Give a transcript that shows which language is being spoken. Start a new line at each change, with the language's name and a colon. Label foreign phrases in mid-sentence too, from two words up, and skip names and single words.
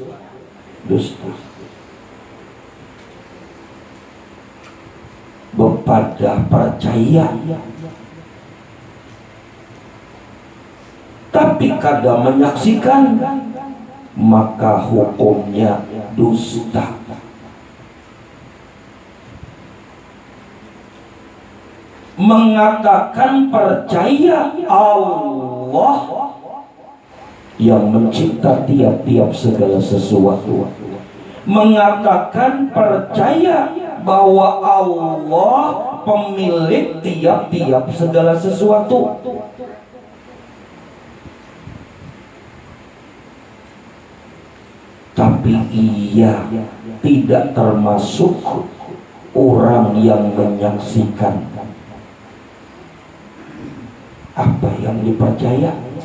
Banjar: Bepada percaya tapi kada menyaksikan, maka hukumnya dusta.
Indonesian: Mengatakan percaya Allah yang mencipta tiap-tiap segala sesuatu, mengatakan percaya bahwa Allah pemilik tiap-tiap segala sesuatu, tapi ia tidak termasuk orang yang menyaksikan apa yang dipercaya.